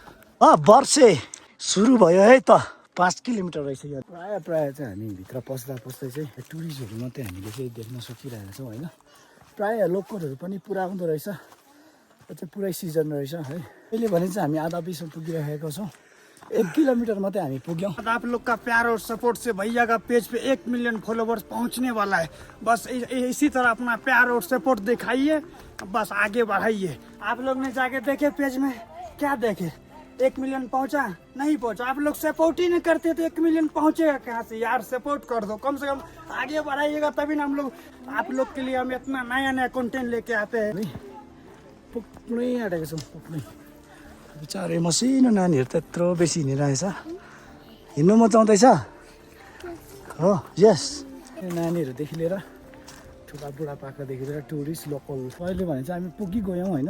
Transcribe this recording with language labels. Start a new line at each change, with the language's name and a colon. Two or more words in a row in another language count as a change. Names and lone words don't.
Nepali: वर्षे सुरु भयो है त। 5 किलोमिटर रहेछ यो। प्रायः चाहिँ हामी भित्र पस्दै चाहिँ टुरिस्टहरू मात्रै हामीले चाहिँ देख्न सकिरहेको छौँ होइन। प्रायः लोकलहरू पनि पुरा आउँदो रहेछ। यो चाहिँ पुरै सिजन रहेछ है। अहिले भने चाहिँ हामी आधा बिसमा पुगिरहेको छौँ। 1 किलोमीटर मात्रै हामी पुग्यौँ।
Hindi: आप लोग का प्यार और सपोर्ट से भैया का पेज पे 1
English: million followers
Hindi: पहुंचने वाला है। बस इसी तरह अपना प्यार और सपोर्ट दिखाइए, बस आगे बढ़ाइए। आप लोग ने जाके देखे पेज में क्या देखे, 1 मिलियन पहुंचा नहीं पहुंचा। आप लोग सपोर्ट ही नहीं करते तो 1 मिलियन पहुंचेगा कहाँ से यार। सपोर्ट कर दो, कम से कम आगे बढ़ाइएगा तभी ना हम लोग आप लोग के लिए हम इतना नया कंटेंट लेके आते हैं।
Nepali: पुग्नै आँटेको छौँ पुग्नै। बिचारे मसिनो नानीहरू त यत्रो बेसी हिँडिरहेछ। हिँड्नु मचाउँदैछ हो। यस नानीहरूदेखि लिएर ठुला बुढापाकादेखि लिएर टुरिस्ट लोकल अहिले भने चाहिँ हामी पुगिगयौँ होइन।